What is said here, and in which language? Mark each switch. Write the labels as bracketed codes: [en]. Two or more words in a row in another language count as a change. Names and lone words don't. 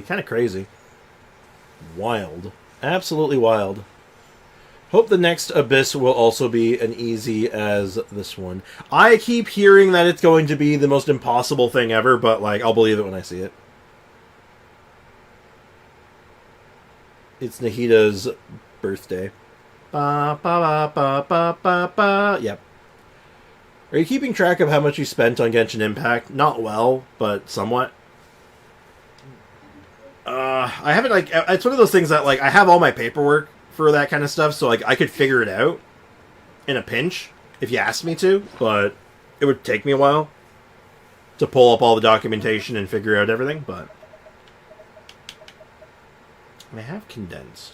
[en] Kind of crazy. Wild. Absolutely wild. Hope the next Abyss will also be as easy as this one. I keep hearing that it's going to be the most impossible thing ever, but, like, I'll believe it when I see it. It's Nahida's birthday. Ba, ba, ba, ba, ba, ba, ba. Yep. Are you keeping track of how much you spent on Genshin Impact? Not well, but somewhat. I haven't, like, it's one of those things that, like, I have all my paperwork for that kind of stuff, so, like, I could figure it out in a pinch if you asked me to, but it would take me a while to pull up all the documentation and figure out everything, but I have condensed.